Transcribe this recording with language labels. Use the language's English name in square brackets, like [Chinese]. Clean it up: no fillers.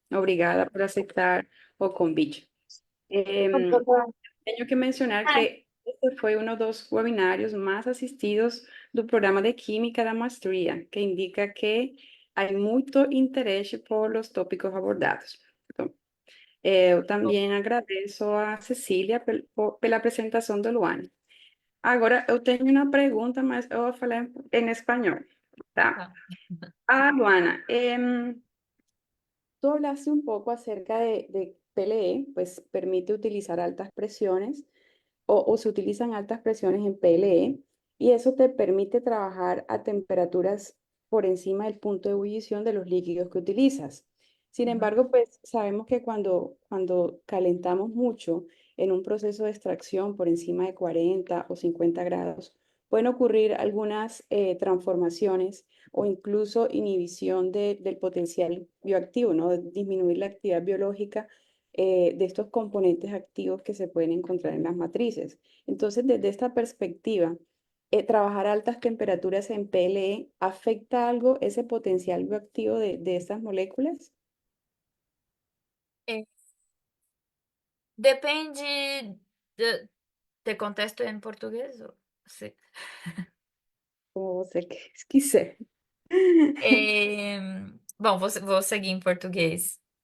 [Portuguese] Obrigada por aceitar o convite. Tenho que mencionar que este foi um dos webinários mais assistidos do programa de Química da Maestria, que indica que há muito interesse por os tópicos abordados. Então, eu também agradeço a Cecília pela apresentação do Luana. Agora, eu tenho uma pergunta, mas eu vou falar em espanhol, tá? Tá. [Spanish] Ah, Luana, tú hablaste un poco acerca de PLE, pues permite utilizar altas presiones o se utilizan altas presiones en PLE y eso te permite trabajar a temperaturas por encima del punto de ebullición de los líquidos que utilizas. Sin embargo, pues sabemos que cuando calentamos mucho en un proceso de extracción por encima de 40 o 50 grados, pueden ocurrir algunas transformaciones o incluso inhibición del potencial bioactivo, ¿no? De disminuir la actividad biológica de estos componentes activos que se pueden encontrar en las matrices. Entonces, desde esta perspectiva, trabajar a altas temperaturas en PLE afecta algo ese potencial bioactivo de estas moléculas. [Portuguese] É, depende de contexto em português? Sim. Como você quiser. É, bom, vou seguir em português.